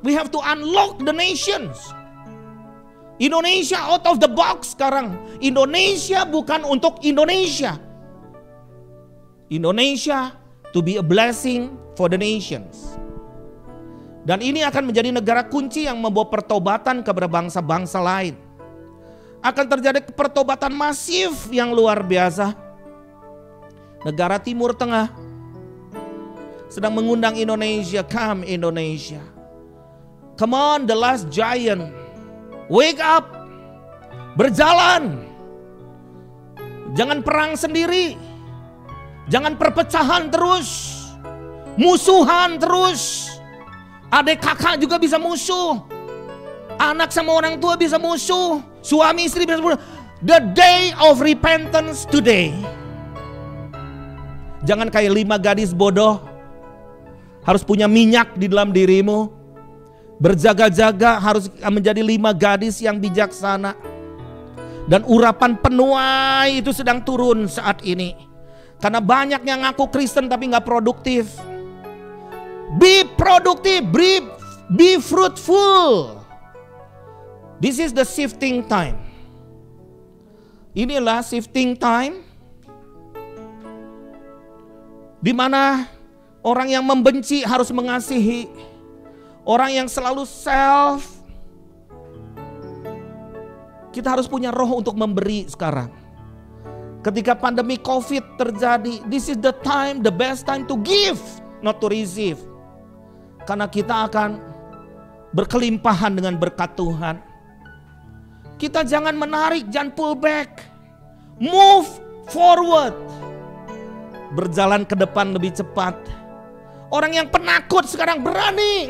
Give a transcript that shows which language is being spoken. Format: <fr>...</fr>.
<en>We have to unlock the nations. Indonesia out of the box sekarang.</en> <id>Indonesia bukan untuk Indonesia.</id> <en>Indonesia to be a blessing for the nations.</en> <id>Dan ini akan menjadi negara kunci yang membawa pertobatan kepada bangsa-bangsa lain. Akan terjadi pertobatan masif yang luar biasa. Negara Timur Tengah sedang mengundang Indonesia.</id> <en>Come Indonesia. Come on, the last giant. Wake up. Berjalan.</en> <id>Jangan perang sendiri. Jangan perpecahan terus. Musuhan terus. Adik kakak juga bisa musuh. Anak sama orang tua bisa musuh. Suami istri bisa musuh.</id> <en>The day of repentance today.</en> <id>Jangan kayak 5 gadis bodoh. Harus punya minyak di dalam dirimu. Berjaga-jaga harus menjadi 5 gadis yang bijaksana. Dan urapan penuai itu sedang turun saat ini. Karena banyak yang ngaku Kristen tapi gak produktif.</id> <en>Be productive, be fruitful. This is the shifting time.</en> <id>Inilah shifting time di mana orang yang membenci harus mengasihi. Orang yang selalu self, kita harus punya roh untuk memberi sekarang. Ketika pandemi COVID terjadi,</id> <en>this is the time, the best time to give, not to receive.</en> <id>Karena kita akan berkelimpahan dengan berkat Tuhan. Kita jangan menarik, jangan</id> <en>pull back. Move forward.</en> <id>Berjalan ke depan lebih cepat. Orang yang penakut sekarang berani.</id>